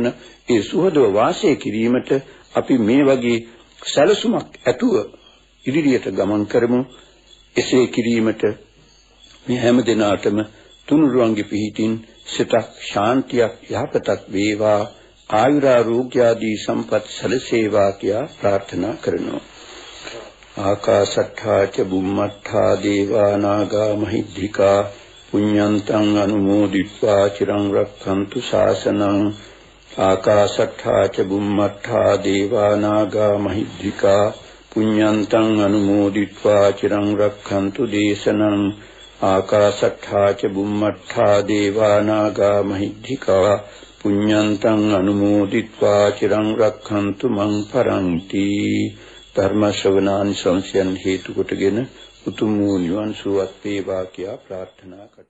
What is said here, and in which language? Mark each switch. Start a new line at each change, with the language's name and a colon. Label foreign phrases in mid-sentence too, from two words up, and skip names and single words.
Sinhala: ඒ සුහදව වාසය කිරීමට අපි මේ වගේ සැලසුමක් ඇතුව ඉදිරියට ගමන් කරමු. එසේ කිරීමට මේ හැම දිනාටම තුනුරුවන්ගේ පිහිටින් සිතක් ශාන්තියක් යහපතක් වේවා, ආයුරාෝග්‍ය ආදී සම්පත් සැලසේවා කියා ප්‍රාර්ථනා කරනවා.
Pali: ආකාශට්ඨා ච බුම්මට්ඨා දේවා නාග මහිද්దికා පුඤ්ඤන්තං අනුමෝදිත්වා චිරං රක්ඛන්තු ශාසනං. ආකාශට්ඨා ච බුම්මට්ඨා දේවා නාග මහිද්దికා පුඤ්ඤන්තං අනුමෝදිත්වා චිරං රක්ඛන්තු දේශනං. ආකාශට්ඨා ච බුම්මට්ඨා දේවා නාග මහිද්దికා පුඤ්ඤන්තං අනුමෝදිත්වා චිරං රක්ඛන්තු මං පරන්ති.
Sinhala: ධර්ම ශ්‍රවණාන් සංසයන් හේතු කොටගෙන උතුම් වූ නිවන් සුවත් වේවා කියා ප්‍රාර්ථනා කරමි.